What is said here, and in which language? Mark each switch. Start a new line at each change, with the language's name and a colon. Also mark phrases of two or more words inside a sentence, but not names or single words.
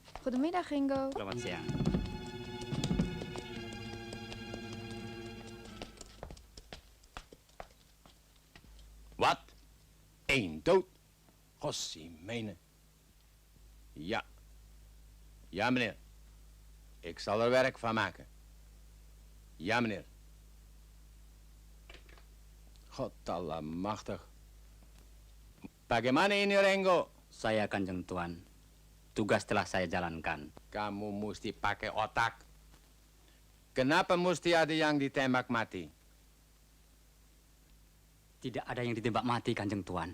Dutch: Goedemiddag, Ringo.
Indonesian: Selamat siang.
Dutch: Wat? 1 dood? Gossimene. Ja. Ja, meneer. Ik zal er werk van maken. Ja, meneer. God allemachtig.
Indonesian: Bagaimana ini, Rengo? Saya Kanjeng Tuan. Tugas telah saya jalankan. Kamu mesti pakai otak. Kenapa mesti ada yang ditembak mati? Tidak ada yang ditembak mati, Kanjeng Tuan.